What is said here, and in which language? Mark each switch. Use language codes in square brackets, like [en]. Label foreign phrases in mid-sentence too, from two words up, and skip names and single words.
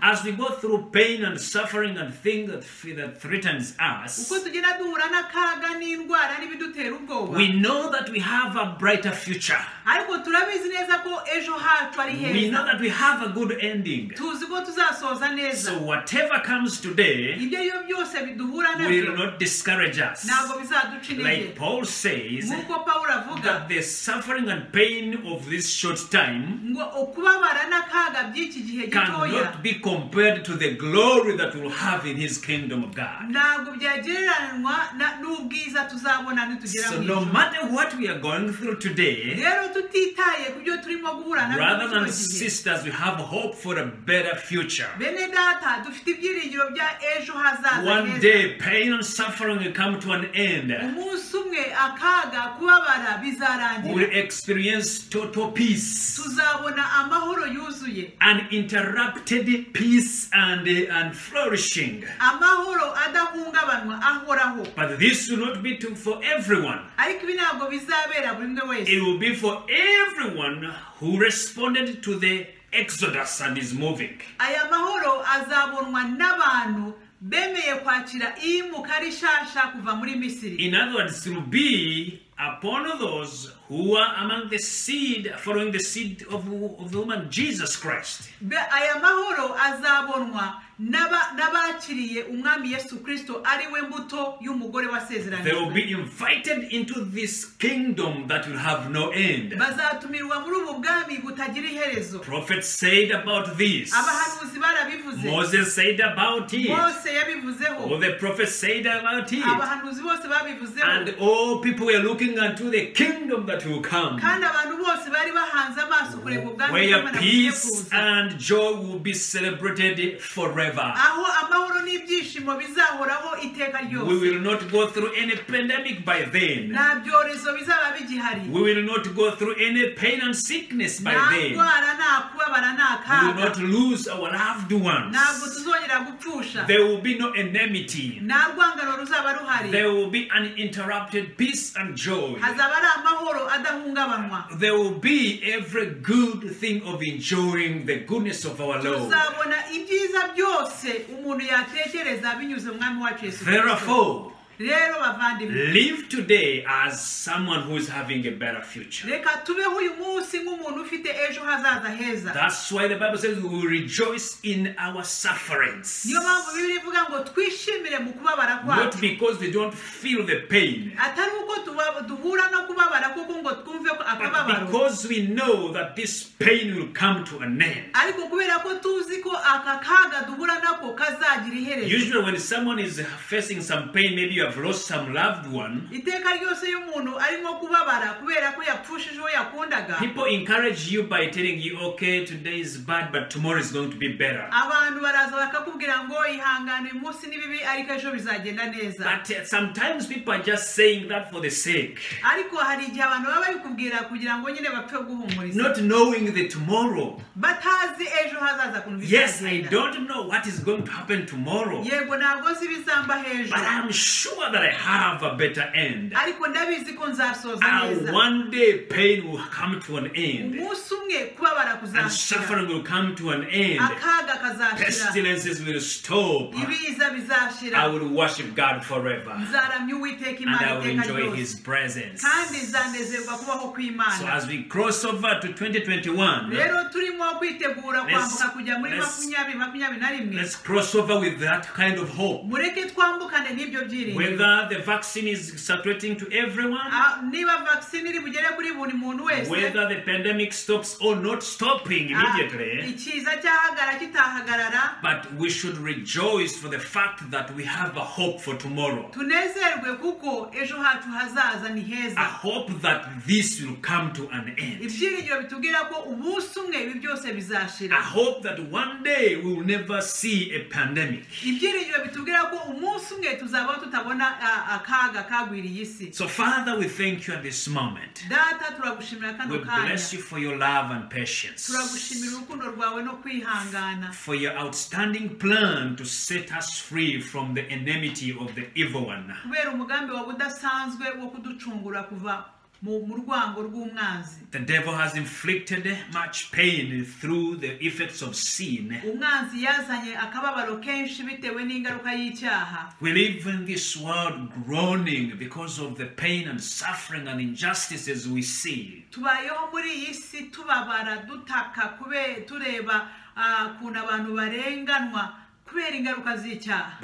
[en] As we go through pain and suffering and things that threatens us, [rw] uko tugenda duhura n'akaga n'indwara n'ibidutera ubwoba, [en] we know that we have a brighter future. [rw] ariko turabizi neza ko ejo hacu ari heza. [en] We know that we have a good ending. [rw] tuzi ko tuzasoza neza. [en] So whatever comes today [rw] ibyo byose biduhura [en] will [rw] nabyo [en] not discourage us. [rw] ntabwo bizaduca intege. [en] Like Paul says, [rw] nk'uko Pawulo avuga [en] that the suffering and pain of this short time [rw] ngo ukubabara n'akaga by'iki gihe gitoya [en] cannot be compared to the glory that we'll have in his kingdom of God. [rw] ntabwo byagereranywa n'ubwiza tuzabona nitugera [en] So [rw] mu [en] no [rw] ijuru. [en] matter what we are going through today, [rw] rero tutitaye ku byo turimo guhura nabyo [en] brothers [rw] muri [en] and [rw] kino gihe, [en] sisters, we have hope for a better future. [rw] bene data dufite ibyiringiro bya ejo hazaza [en] One [rw] heza. [en] day, pain and suffering will come to an end. [rw] umunsi umwe akaga kubabara bizarangira, [en] We'll experience total peace, [rw] tuzabona amahoro yuzuye, [en] uninterrupted peace and flourishing. [rw] amahoro adahungabanywa ahoraho. [en] But this will not be for everyone. [rw] ariko ibi ntabwo bizabera buri umwe wese. [en] It will be for everyone who responded to the Exodus and is moving. [rw] aya mahoro azabonwa n'abantu bemeye kwakira iyimuka rishasha kuva muri Misiri. [en] In other words, it will be upon those who are among the seed, following the seed of the woman Jesus Christ. [rw] aya mahoro azabonwa n'abakiriye umwami Yesu Kristo ari we mbuto y'umugore wasezeranijwe. [en] They will be invited into this kingdom that will have no end. [rw] Bazatumirwa muri ubu bwami butagira iherezo. [en] Prophets said about this. [rw] Abahanuzi barabivuze. [en] Moses said about it. [rw] Mose yabivuzeho. [en] All the prophets said about it. [rw] Abahanuzi bose babivuzeho. [en] And all people were looking unto the kingdom that will come, [rw] kandi abantu bose bari bahanze amaso kureba ubwami [en] where peace and joy will be celebrated forever. [rw] aho amahoro n'ibyishimo bizahoraho iteka ryose. [en] We will not go through any pandemic by then. [rw] nta byorezo bizaba bigihari. [en] We will not go through any pain and sickness by [rw] nta [en] then. [rw] ndwara nta kubabara nta [en] We will [rw] kaga. [en] not lose our loved ones. [rw] ntabwo tuzongera gupfusha. [en] There will be no enmity. [rw] nta rwangano ruzaba ruhari. [en] There will be uninterrupted peace and joy. [rw] hazaba ari amahoro adahungabanywa. [en] There will be every good thing of enjoying the goodness of our Lord. [rw] tuzabona ibyiza byose umuntu yatekereza binyuze mu mwami wacu Yesu Kristo. [en] Therefore, [rw] rero bavandimwe, [en] live today as someone who is having a better future. [rw] reka tubeho uyu munsi nk'umuntu ufite ejo hazaza heza. [en] That's why the Bible says we will rejoice in our sufferings. [rw] niyo mpamvu Bibiliya ivuga ngo twishimire mu kubabara [en] Not [rw] kwacu. [en] because we don't feel the pain, [rw] atari uko duhura no kubabara kuko ngo twumve [en] but [rw] akababaro, [en] because we know that this pain will come to an end. [rw] ariko kubera ko tuzi ko aka kaga duhura nako kazagira iherezo. [en] Usually when someone is facing some pain, maybe you have lost some loved one, [rw] iteka ryose iyo umuntu arimo kubabara kubera ko yapfushije uwo yakundaga, [en] people encourage you by telling you, okay, today is bad, but tomorrow is going to be better. [rw] abantu baraza bakakubwira ngo ihangane uyu munsi ni bibi ariko ejo bizagenda neza. [en] But sometimes people are just saying that for the sake, [rw] ariko hari igihe abantu baba babikubwira kugira ngo nyine bapfe guhumuriza, [en] not knowing the tomorrow. [rw] batazi ejo hazaza kuntu [en] Yes, I [rw] bizagenda. [en] don't know what is going to happen tomorrow, [rw] yego ntabwo nzi bizamba hejuru, [en] but I'm sure that I have a better end. [rw] ariko ndabizi ko nzasoza neza. [en] One day pain will come to an end, [rw] umunsi umwe kubabara [en] and [rw] kuzashira, [en] suffering will come to an end. [rw] akaga kazashira, [en] Pestilences will stop. [rw] ibiza bizashira. [en] I will worship God forever, [rw] nzaramya Uwiteka [en] and [rw] Imana [en] I will [rw] iteka [en] enjoy [rw] ryose, [en] His presence. [rw] kandi nzanezerwa kubaho [en] So [rw] kw'Imana. [en] as we cross over to 2021, [rw] rero turimo kwitegura kwambuka kujya muri [en] let's- [rw] 2021. [en] let's cross over with that kind of hope. [rw] mureke twambukane n'ibyo byiringiro. [en] Whether the vaccine is circulating to everyone, [rw] niba vaccine iri bugere kuri buri muntu wese, [en] whether the pandemic stops or not stopping immediately, [rw] ikiza cyahagara kitahagarara, [en] but we should rejoice for the fact that we have a hope for tomorrow. [rw] tunezerwe kuko ejo hacu hazaza ni [en] A [rw] heza. [en] hope that this will come to an end. [rw] ibyiringiro bitubwira ko umunsi umwe ibi byose [en] A [rw] bizashira. [en] hope that one day we will never see a pandemic. [rw] ibyiringiro bitubwira ko umunsi umwe tuzaba tutabona akaga kagwiriye isi. [en] So Father, we thank you at this moment. [rw] data turagushimira [en] We [rw] kano kanya, [en] bless you for your love and patience, [rw] turagushimira urukundo rwawe no kwihangana, [en] for your outstanding plan to set us free from the enmity of the evil one. [rw] kubera umugambi wawe udasanzwe wo kuducungura kuva mu rwango rw'umwanzi. [en] The devil has inflicted much pain through the effects of sin. [rw] umwanzi yazanye akababaro kenshi bitewe n'ingaruka y'icyaha. [en] We live in this world groaning because of the pain and suffering and injustices we see. [rw] tubayeho muri iyi si tubabara dutaka tureba ukuntu abantu barenganwa kubera ingaruka z'icyaha.